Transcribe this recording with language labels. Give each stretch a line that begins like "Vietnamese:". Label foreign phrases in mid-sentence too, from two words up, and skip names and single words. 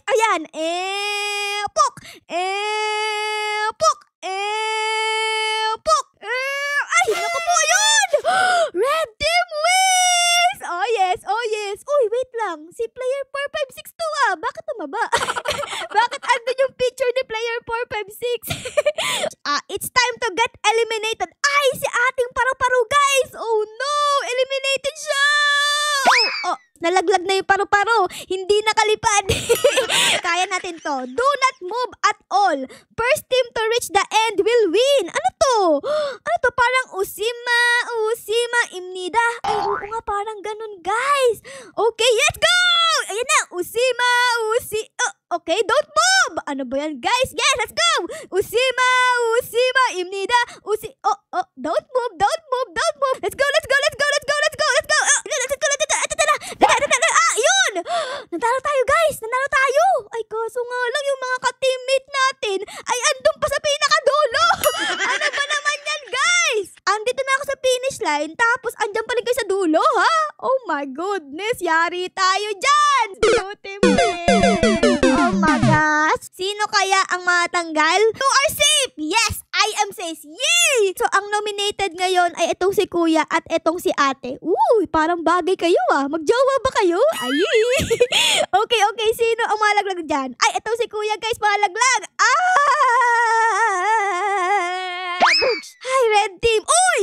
Filipino: Ayan. Pok. Pok. Pok. Ay, naku po, yun.
English: Red team wins. Oh, yes.
Filipino: Uy, wait lang. Si player 4562 Bakit tumaba? Bakit andun yung picture ni player 456?
English: It's time to get eliminated.
Filipino: Ay, si ating paru-paro, guys.
English: Oh no,
Filipino: eliminated siya. Nalaglag na yung paru-paro. Hindi nakalipad. Kaya natin to.
English: Do not move at all. First team to reach the end will win.
Filipino: Ano to? Parang Usima Imnida. Ay, oo nga, parang ganun, guys.
English: Okay, let's go!
Filipino: Ayan na,
English: Usima. Okay, don't move.
Filipino: Ano ba yan, guys?
English: Yes, let's go! Usima Imnida. Don't move. Let's go.
Filipino: Yun! Nanalo tayo, guys. Ay, kaso nga lang yung mga ka-teammate natin ay andun pa sa pinakadulo. Ano ba naman yan, guys? Andito na ako sa
English: finish line,
Filipino: tapos andyan pa rin kayo sa dulo, ha?
English: Oh my goodness,
Filipino: yari tayo dyan!
English: Blue team win! Oh my gosh!
Filipino: Sino kaya ang matanggal?
English: You are safe! Yes, I am safe! Yay!
Filipino: So, ang nominated ngayon ay itong si Kuya at itong si Ate. Uy, parang bagay kayo Magjowa ba kayo? Ay! Okay, sino ang malaglag dyan? Ay, itong si Kuya, guys, malaglag!
English: Hi, red team! Uy!